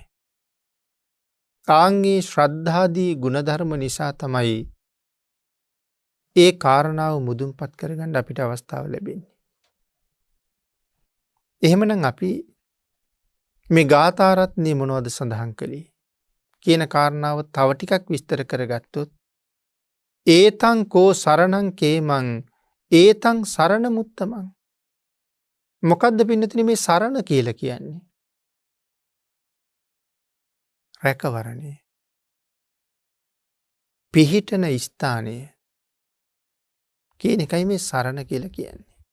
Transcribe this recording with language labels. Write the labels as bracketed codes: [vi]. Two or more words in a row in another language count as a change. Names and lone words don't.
[si] ආන්ගේ ශ්‍රද්ධාදී ගුණධර්ම නිසා තමයි ඒ කාරණාව මුදුන්පත් කරගන්න අපිට අවස්ථාව ලැබෙන්නේ. එහෙමනම් අපි මේ ගාථාරත්නයේ මොනවද සඳහන් කළේ කියන කාරණාව තව ටිකක් විස්තර කරගත්තොත් [pi] ඒතං කෝ සරණං කේමං ඒතං සරණ මුත්තමං. [si] මොකද්ද පින්නතුනි මේ සරණ කියලා කියන්නේ? රැකවරණය. පිහිටන ස්ථානය කියන එකයි මේ සරණ කියලා කියන්නේ.